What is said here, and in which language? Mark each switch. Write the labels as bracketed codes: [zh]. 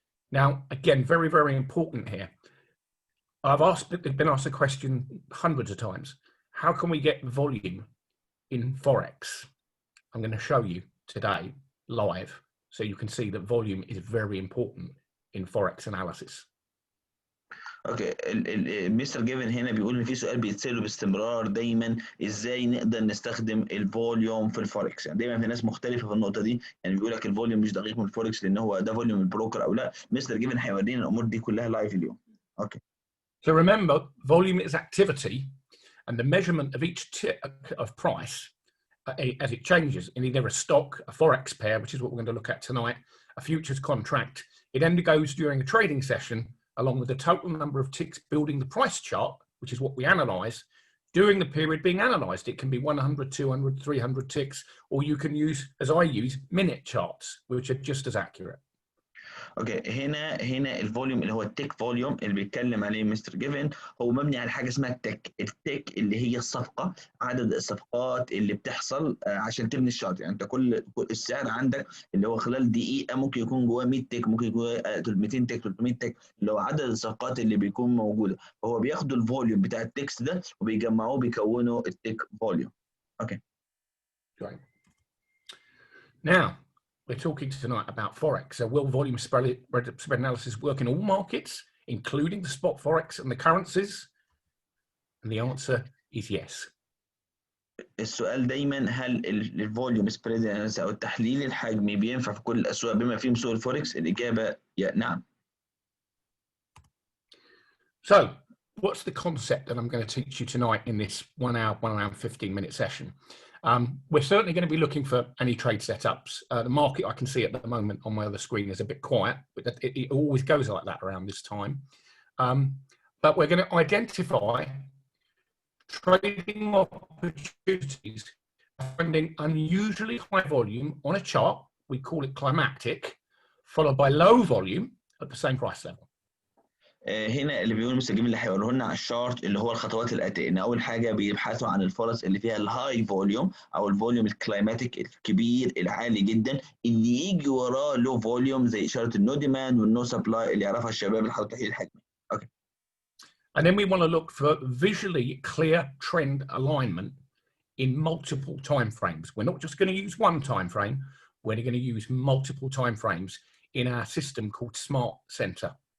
[en] Now, again, very, very important here. Been asked a question hundreds of times. How can we get volume in Forex? I'm going to show you today live, so you can see that volume is very important in Forex analysis. Okay. [ar] مستر جيفن هنا بيقول ان في سؤال بيتساله باستمرار دايما، ازاي نقدر نستخدم الفوليوم في الفوركس؟ يعني دايما في ناس مختلفه في النقطه دي، يعني بيقول لك الفوليوم مش دقيق من الفوركس لان هو ده فوليوم البروكر او لا. مستر جيفن هيورينا الامور دي كلها لايف اليوم. اوكي. [en] So remember, volume is activity, and the measurement of each tick of price as it changes in either a stock, a forex pair, which is what we're going to look at tonight, a futures contract. It undergoes during a trading session, along with the total number of ticks building the price chart, which is what we analyze, during the period being analyzed. It can be 100, 200, 300 ticks, or you can use, as I use, minute charts, which are just as accurate. [ar] اوكي، هنا الفوليوم اللي هو التيك فوليوم اللي بيتكلم عليه مستر جيفن هو مبني على حاجه اسمها التيك اللي هي الصفقه، عدد الصفقات اللي بتحصل عشان تبني الشارت. يعني انت كل السعر عندك اللي هو خلال دقيقه ممكن يكون جواه 100 تيك، ممكن يكون 200 تيك، 300 تيك، اللي هو عدد الصفقات اللي بيكون موجوده. فهو بياخدوا الفوليوم بتاع التكست ده وبيجمعوه بيكونوا التيك فوليوم. اوكي. [en] Great. Now, we're talking tonight about Forex. So will volume spread analysis work in all markets, including the spot Forex and the currencies? And the answer is yes. [ar] السؤال دايما هل الفوليوم سبريد اناليسيس او التحليل الحجمي بينفع في كل الاسواق بما فيهم سوق الفوركس؟ الاجابه نعم. [en] So what's the concept that I'm going to teach you tonight in this 1 hour and 15-minute session? We're certainly going to be looking for any trade setups. The market I can see at the moment on my other screen is a bit quiet, but it always goes like that around this time. But we're going to identify trading opportunities, finding unusually high volume on a chart. We call it climactic, followed by low volume at the same price level. [ar] هنا اللي بيقول المستجيب اللي هيقوله لنا على الشارت اللي هو الخطوات الاتيه، ان اول حاجه بيبحثوا عن الفرص اللي فيها الهاي فوليوم او الفوليوم الكلايماتيك الكبير العالي جدا اللي يجي وراه لو فوليوم زي اشاره النو ديماند والنو سبلاي اللي يعرفها الشباب اللي حاطط تحليل الحجمي. اوكي. [en] And then we want to look for visually clear trend alignment in multiple time frames. We're not just going to use one time frame, we're going to use multiple time frames in our system called Smart Center.